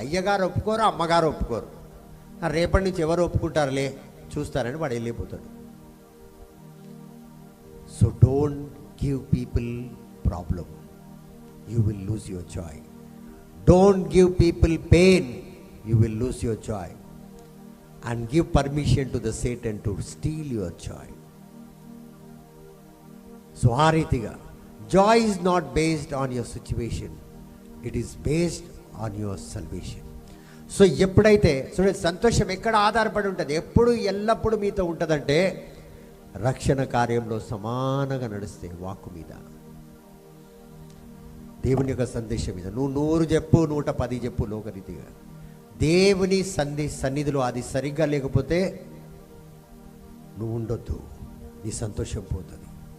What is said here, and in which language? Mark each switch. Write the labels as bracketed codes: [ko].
[te] అయ్యగారు ఒప్పుకోరు, అమ్మగారు ఒప్పుకోరు. రేపటి నుంచి ఎవరు ఒప్పుకుంటారులే చూస్తారని వాడు వెళ్ళిపోతాడు. [en] So don't give people problem, you will lose your joy. Don't give people pain, you will lose your joy. And give permission to the Satan to steal your joy. So [te] ఆ రీతిగా [en] joy is not based on your situation, it is based on your salvation. [te] So ఎప్పుడైతే సంతోషం ఎక్కడ ఆధారపడి ఉంటుంది, ఎప్పుడు ఎల్లప్పుడూ మీతో ఉంటుందంటే రక్షణ కార్యంలో సమానంగా నడిస్తే వాక్కు మీద, దేవుని యొక్క సందేశం మీద. నువ్వు 100 చెప్పు, 110 చెప్పు, లోకరీతిగా దేవుని సన్నిధిలో అది సరిగ్గా లేకపోతే నువ్వు ఉండొద్దు, నీ సంతోషం పోతుంది.